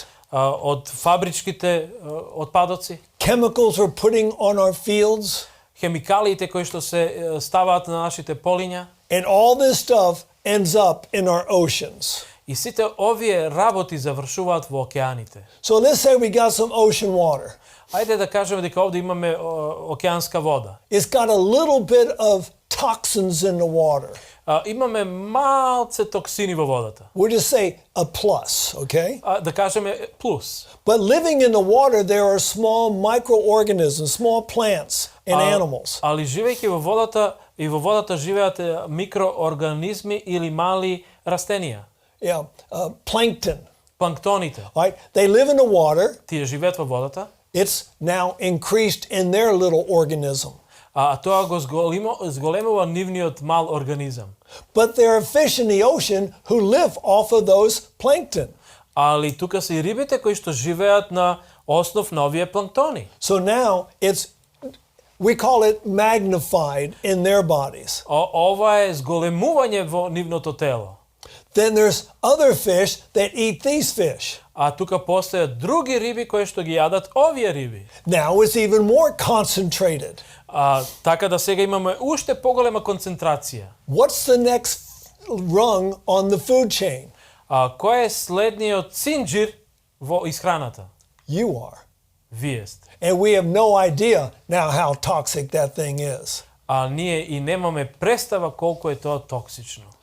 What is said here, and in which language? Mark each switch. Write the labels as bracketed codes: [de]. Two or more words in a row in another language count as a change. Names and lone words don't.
[mk] од фабричките отпадоци, [en] chemicals we're putting on our fields, [mk] хемикалиите кои што се ставаат на нашите полиња, [en] and all this stuff ends up in our oceans. [mk] и сите овие работи завршуваат во океаните. [en] So let's say we got some ocean water. [mk] Ајде да кажеме дека овде имаме океанска вода. [en] It's got a little bit of toxins in the water. [mk] Имаме малце токсини во водата. [en] We'll just say a plus, okay? [mk] Да кажеме плюс. [en] But living in the water, there are small microorganisms, small plants and animals. [mk] Али живејќи во водата, и во водата живеат микроорганизми или мали растенија. [en] Yeah, plankton. [mk] Планктоните. [en] Right? They live in the water. [mk] Тие живеат во водата. [en] It's now increased in their little organism. [mk] Тоа го зголемува нивниот мал организам. [en] But there are fish in the ocean who live off of those plankton. [mk] Али тука се и рибите кои што живеат на основ на овие планктони. [en] So now we call it magnified in their bodies. [mk] Ова е зголемување во нивното тело. [en] Then there's other fish that eat these fish. [mk] Тука постојат други риби кои што ги јадат овие риби. [en] Now it's even more concentrated. [mk] Така да сега имаме уште поголема концентрација. [en] What's the next rung on the food chain? [mk] Кој е следниот цинџир во исхраната? [en] You are. [mk] Вие сте. [en] And we have no idea now how toxic that thing is. [mk] Ние и немаме представа колку е тоа токсично.